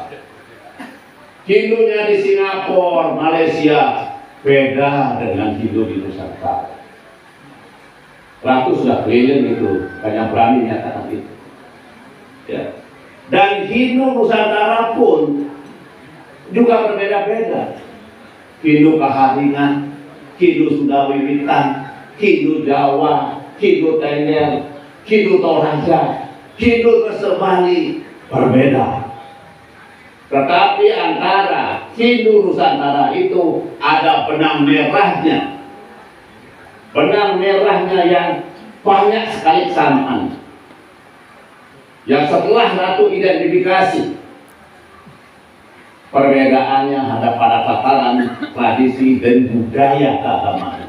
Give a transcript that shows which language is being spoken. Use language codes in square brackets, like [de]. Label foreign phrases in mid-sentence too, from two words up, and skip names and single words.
[id] Hindunya di Singapura, Malaysia beda dengan Hindu di Nusantara. Ratu sudah keliling itu, banyak berani nyatakan itu. Ya. Dan Hindu Nusantara pun juga berbeda-beda. Hindu Kaharingan, Hindu Sundawiwitan, Hindu Jawa, Hindu Tengger, Hindu Toraja, Hindu Keserbali berbeda. Tetapi antara Hindu Nusantara itu ada benang merahnya. Benang merahnya yang banyak sekali kesamaan. Yang setelah Ratu identifikasi, perbedaannya ada pada tataran tradisi dan budaya keagamaan.